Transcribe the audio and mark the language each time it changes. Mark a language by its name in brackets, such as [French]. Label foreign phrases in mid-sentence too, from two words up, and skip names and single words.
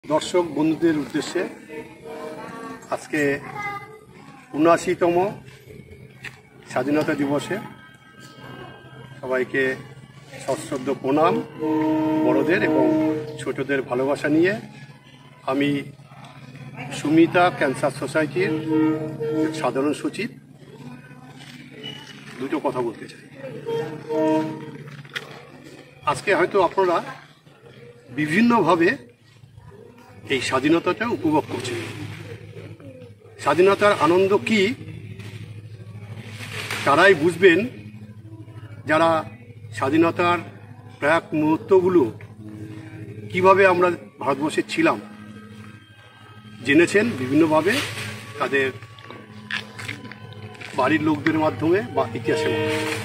[Bangla] দর্শক বন্ধুদের উদ্দেশ্যে আজকের ৭৯তম স্বাধীনতা দিবসে সবাইকে সশ্রদ্ধ প্রণাম বড়োদের এবং ছোটোদের ভালোবাসা নিয়ে আমি সুমিতা ক্যান্সার সোসাইটির সাধারণ সচিব দুটো কথা বলতে চাই। আজকে হয়তো আপনারা বিভিন্ন ভাবে এই স্বাধীনতাটা উপভোগ করছে। স্বাধীনতার আনন্দ কি তারাই বুঝবেন যারা স্বাধীনতার প্রাক মুহূর্তগুলো কিভাবে আমরা ভারতবর্ষে ছিলাম জেনেছেন বিভিন্নভাবে তাদের বাড়ির লোকদের মাধ্যমে বা ইতিহাসের মাধ্যমে।